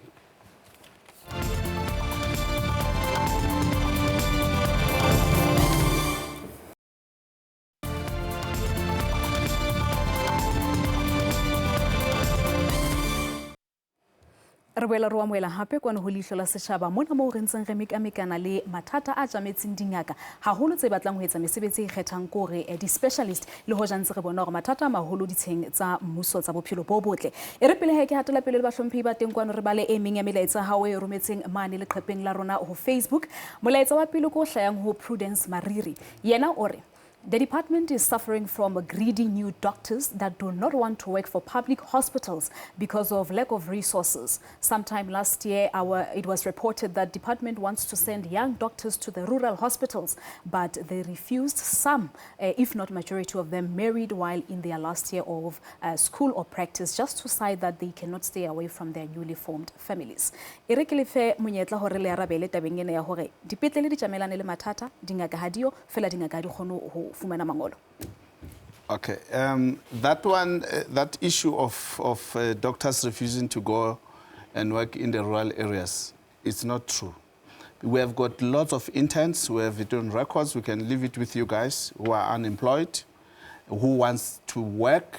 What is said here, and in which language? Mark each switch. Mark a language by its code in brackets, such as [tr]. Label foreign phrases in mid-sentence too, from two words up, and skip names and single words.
[st] Re boela re amoela hape kwano ho Leihlo la Sechaba mona mo re ntseng re mekamekana le mathata a tjametseng dingaka haholo tse batlang ho etsa mesebetsi e kgethang kore di specialist le ho jantse re bona hore mathata a maholo ditsheng tsa mmuso tsa bophelo bo botle e re pele ke hatela pele le bahlomphi ba teng kwano re bale e meng ya melaetsa ha o e rometseng mane le qhepeng la rona ho Facebook molaetsa wa pele ko hlayang ho Prudence Mariri yena ore [en] the department is suffering from greedy new doctors that do not want to work for public hospitals [st] because of lack of resources. [en] Sometime last year, it was reported that department wants to send young doctors to the rural hospitals, but they refused. Some, if not majority of them, married while in their last year of school or practice, just to cite that they cannot stay away from their newly formed families. [st] Erekelefe monyetla hore le arabele tabeng ena ya hore dipetlele di tjamelane le mathata dingaka ha dio fela dingaka di kgone ho fumana mangolo. [en] Okay, that one, that issue of doctors refusing to go and work in the rural areas, it's not true. We have got lots of interns, we have it on records, we can leave it with you guys who are unemployed, who wants to work.